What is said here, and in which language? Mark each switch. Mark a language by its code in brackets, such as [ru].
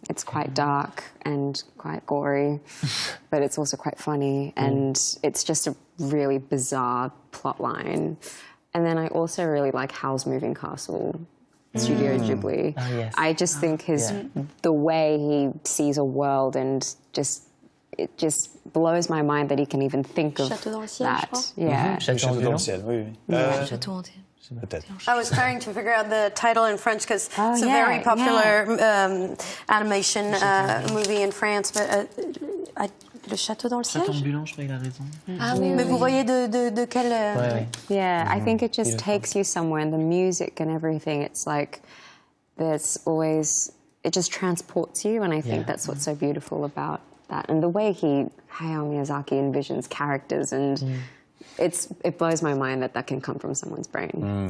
[en] It's quite dark and quite gory, but it's also quite funny, and it's just a really bizarre plot line. And then I also really like Howl's Moving Castle, Studio Ghibli. Oh, yes. I just think the way he sees a world and it just blows my mind that he can even think of [fr] Château dans le ciel, je crois. [en] that. Yeah. [fr] Château dans le ciel, oui. Château entier. Peut-être. [en] I was trying to figure out the title in French because it's a yeah, very popular animation movie in France. [fr] But Le Château dans le ciel. Ambulant, je crois qu'il a raison. Ah, oui, Mais vous voyez de quel... [en] Yeah, I think it just takes you somewhere, and the music and everything, it's like there's always, it just transports you, and I think that's what's so beautiful about that. And the way Hayao Miyazaki envisions characters, and it blows my mind that can come from someone's brain.